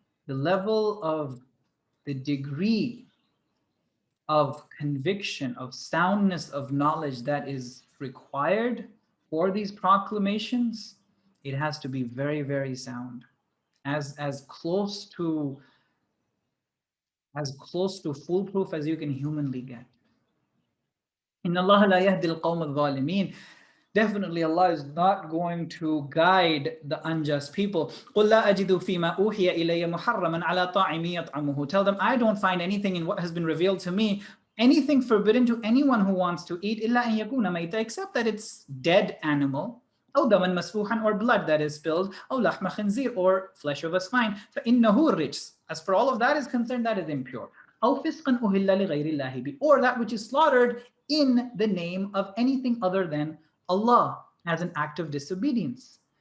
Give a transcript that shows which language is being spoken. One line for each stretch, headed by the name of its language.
English: the level of the degree of conviction, of soundness of knowledge that is required for these proclamations, it has to be very, very sound, as close to foolproof as you can humanly get.
Arabic: Inna Allah la yahdi al-qawm al-zalimin.
English: Definitely Allah is not going to guide the unjust people.
Arabic: قُلْ لَا أَجِدُ فِي مَا أُوحِيَ إِلَيَّ مُحَرَّمًا عَلَى طَاعِمٍ يَطْعَمُهُ.
English: Tell them, I don't find anything in what has been revealed to me, anything forbidden to anyone who wants to eat,
Arabic: إِلَّا أَن يَكُونَ مَيْتًا,
English: except that it's dead animal,
Arabic: أو دما مسفوحا,
English: or blood that is spilled,
Arabic: أو لحم خنزير,
English: or flesh of a swine,
Arabic: فإنه رجس.
English: As for all of that is concerned, that is impure.
Arabic: أو فسقا أهل لغير الله به,
English: or that which is slaughtered in the name of anything other than Allah, as an act of disobedience.